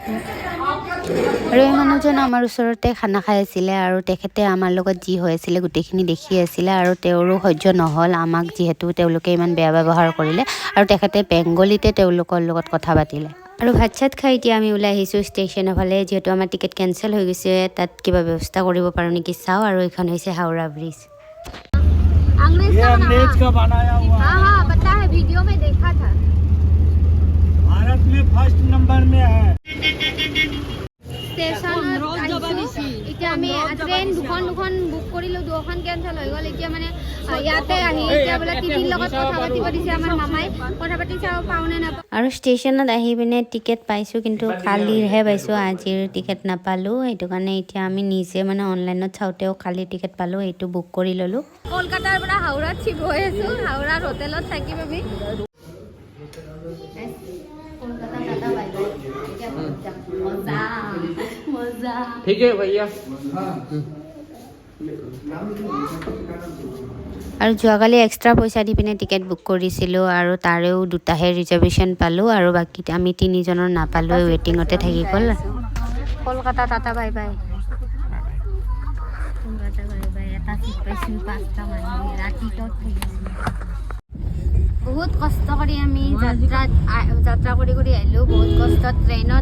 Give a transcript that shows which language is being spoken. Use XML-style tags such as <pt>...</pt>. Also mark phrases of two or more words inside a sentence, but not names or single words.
<as>আৰু এই মানুহজন আমাৰ ওচৰতে খানা খাই আছিলে আৰু তেখেতে আমাৰ লগত যি হৈ আছিলে গোটেইখিনি দেখি আছিলে আৰু তেওঁৰো সহ্য নহ'ল আমাক যিহেতু তেওঁলোকে ইমান বেয়া ব্যৱহাৰ কৰিলে আৰু তেখেতে বেংগলীতে তেওঁলোকৰ লগত কথা পাতিলে আৰু ভাত চাত খাই এতিয়া আমি ওলাই আহিছোঁ ষ্টেচনৰ ফালে যিহেতু আমাৰ টিকেট কেঞ্চেল হৈ গৈছে তাত কিবা ব্যৱস্থা কৰিব পাৰোঁ নেকি চাওঁ আৰু এইখন হৈছে হাওৰা ব্ৰিজ</as> <hi>अंग्रेज का बनाया हुआ हाँ पता है वीडियो में देखा था भारत में</hi> <en>first number</en> <hi>में है</hi> <as>এতিয়া আমি ট্ৰেইন দুখন বুক কৰিলোঁ দুখন কেঞ্চেল হৈ গ'ল এতিয়া মানে ইয়াতে আহি এতিয়া বোলে টিভিৰ লগত কথা পাতিব দিছে আমাৰ মামাই কথা পাতি চাওঁ পাওঁ নে নাপাওঁ আৰু ষ্টেচনত আহি পিনে টিকেট পাইছোঁ কিন্তু কালিৰহে পাইছোঁ আজিৰ টিকেট নাপালোঁ সেইটো কাৰণে এতিয়া আমি নিজে মানে অনলাইনত চাওঁতেও কালি টিকেট পালোঁ এইটো বুক কৰি ল'লোঁ কলকাতাৰ পৰা হাওৰাত চিপ হৈ আছোঁ হাওৰাৰ হোটেলত থাকিম আমি</as> <hi>ठीक है भैया</hi> <as>আৰু যোৱাকালি</as> <en>extra paisa</en> <as>দি পিনে টিকেট বুক কৰিছিলোঁ আৰু তাৰেও দুটাহে ৰিজাৰ্ভেশ্যন পালোঁ আৰু বাকী আমি তিনিজনৰ নাপালোঁ ৱেটিঙতে থাকি গ'ল কলকাতা টাটা বাই বাই কলকাতা বাই বাই এটা চিট পাইছোঁ 5টা মানুহ ৰাতিটোত বহুত কষ্ট কৰি আমি যাত্ৰা কৰি আহিলোঁ বহুত কষ্ট ট্ৰেইনত</as>